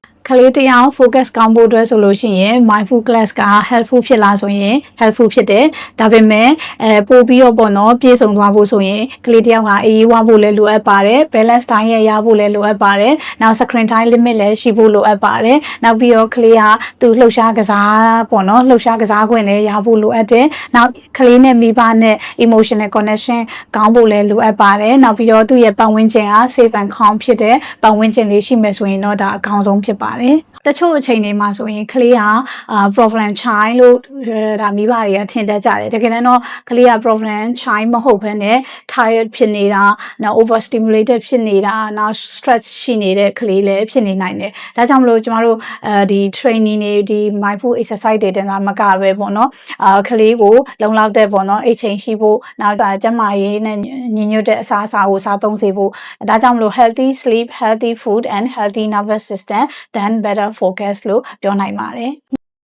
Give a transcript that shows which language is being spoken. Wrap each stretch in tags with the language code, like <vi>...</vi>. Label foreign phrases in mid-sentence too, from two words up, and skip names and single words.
<my>လေးတရား focus ကောင်းဖို့အတွက်ဆိုလို့ရှိရင်</my> <en>mindful class</en> <my>က helpful ဖြစ်လားဆိုရင် helpful ဖြစ်တယ်ဒါပေမဲ့ပို့ပြီးတော့ပေါ့နော်ပြေဆုံးသွားဖို့ဆိုရင်ကလေးတယောက်ကအေးအေးဝဖို့လည်းလိုအပ်ပါတယ်</my> <en>balance time</en> <my>ရဖို့လည်းလိုအပ်ပါတယ်နောက်</my> <en>screen time limit</en> <my>လည်း ရှိဖို့လိုအပ်ပါတယ်နောက်ပြီးတော့ကလေးကသူလှုပ်ရှားကစားပေါ့နော်လှုပ်ရှားကစားခွင့်လည်းရဖို့လိုအပ်တယ်နောက်ကလေးနဲ့မိဘနဲ့</my> <en>emotional connection</en> <my>ကောင်းဖို့လည်းလိုအပ်ပါတယ်နောက်ပြီးတော့သူ့ ရဲ့ပတ်ဝန်းကျင်က</my> <en>safe and calm</en> <my>ဖြစ်တဲ့ပတ်ဝန်းကျင်လေးရှိမယ်ဆိုရင်တော့ဒါအကောင်းဆုံးဖြစ်ပါတယ်တချို့အချိန်တွေမှာဆိုရင်ကလေးက</my> <en>problem child</en> <my>လို့ဒါမိဘတွေကထင်တတ်ကြတယ်တကယ်တော့ကလေးက</my> <en>problem child</en> <my>မဟုတ်ဘဲနဲ့ tired ဖြစ်နေတာနောက် overstimulated ဖြစ်နေတာနောက် stress ရှိနေတဲ့ကလေးလည်းဖြစ်နေနိုင်တယ်ဒါကြောင့်မလို့ကျမတို့ဒီ training တွေဒီ</my> <en>mindful exercise</en> <my>တွေတင်တာမကပဲပေါ့နော်ကလေးကိုလုံလောက်တဲ့ပေါ့နော်အိတ်ချိန်ရှိဖို့နောက်ဒါကျန်းမာရေးနဲ့ညီညွတ်တဲ့အစားအစာကိုစားသုံးစေဖို့ဒါကြောင့်မလို့</my> <en>healthy sleep healthy food and healthy nervous system then better focus</en> <my>လို့ပြောနိုင်ပါတယ်</my>